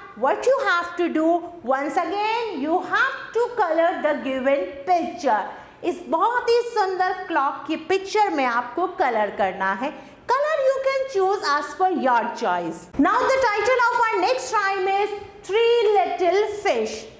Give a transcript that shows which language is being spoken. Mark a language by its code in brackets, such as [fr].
[en] What you have to do? Once again, you have to color the given picture. [hi] इस बहुत ही सुंदर clock की picture में आपको कलर करना है. [en] Color you can choose as per your choice. Now the title of our next rhyme is Three Little Fish.